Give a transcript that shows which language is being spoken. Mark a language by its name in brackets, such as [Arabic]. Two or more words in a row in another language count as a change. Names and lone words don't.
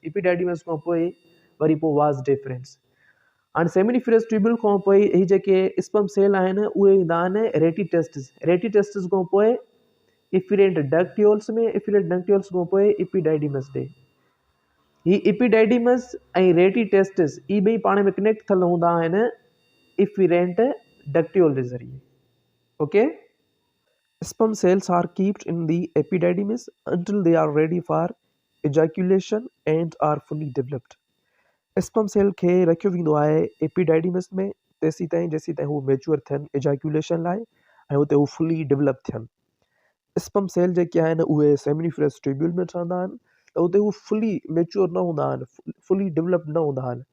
[Sindhi] एपिडाइडिमस खां पोइ वरी पोइ [English] vas deferens. [Sindhi] हाणे [English] seminiferous tubule [Sindhi] खां पोइ ही जेके [English] sperm cell [Sindhi] आहिनि उहे ईंदा आहिनि [English] rete testis. rete testis [Sindhi] खां पोइ [English] efferent ductules [Sindhi] में, [English] efferent ductules [Sindhi] खां पोइ एपिडाइडिमस ॾे। ही एपिडाइडिमस ऐं [English] rete testis [Sindhi] ई ॿई पाण में कनेक्ट थियल हूंदा आहिनि [English] efferent ductule [Sindhi] जे ज़रिए। ओके। [English] Sperm cells are kept in the epididymis until they are ready for ejaculation and are fully developed. sperm cell [Sindhi] खे रखियो वेंदो आहे एपिडाइडिमस में तेसीं ताईं हू मेच्योर थियनि एजैकुलेशन लाइ ऐं हुते हू [English] fully develop [Sindhi] थियनि। [English] sperm cell [Sindhi] जेके आहिनि उहे [English] seminiferous tubule [Sindhi] में ठहंदा आहिनि, त हुते हू [English] fully mature [Sindhi] न हूंदा आहिनि, [English] fully develop [Sindhi] न हूंदा आहिनि।